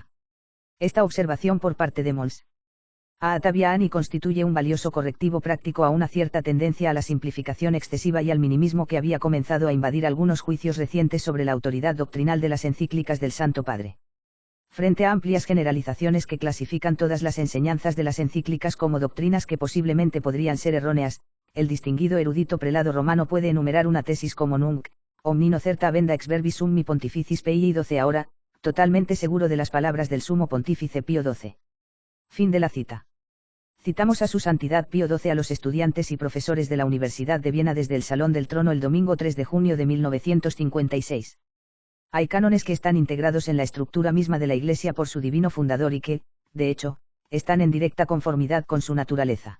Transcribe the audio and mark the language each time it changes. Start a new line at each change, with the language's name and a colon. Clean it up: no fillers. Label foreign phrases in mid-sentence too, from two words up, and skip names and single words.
Spanish: Esta observación por parte de Mons. A Taviani constituye un valioso correctivo práctico a una cierta tendencia a la simplificación excesiva y al minimismo que había comenzado a invadir algunos juicios recientes sobre la autoridad doctrinal de las encíclicas del Santo Padre. Frente a amplias generalizaciones que clasifican todas las enseñanzas de las encíclicas como doctrinas que posiblemente podrían ser erróneas, el distinguido erudito prelado romano puede enumerar una tesis como
Latin: nunc, omnino certa venda ex verbis summi pontificis Pii XII
Spanish: ahora, totalmente seguro de las palabras del sumo pontífice Pío XII. Fin de la cita. Citamos a su santidad Pío XII a los estudiantes y profesores de la Universidad de Viena desde el Salón del Trono el domingo 3 de junio de 1956. Hay cánones que están integrados en la estructura misma de la Iglesia por su divino fundador y que, de hecho, están en directa conformidad con su naturaleza.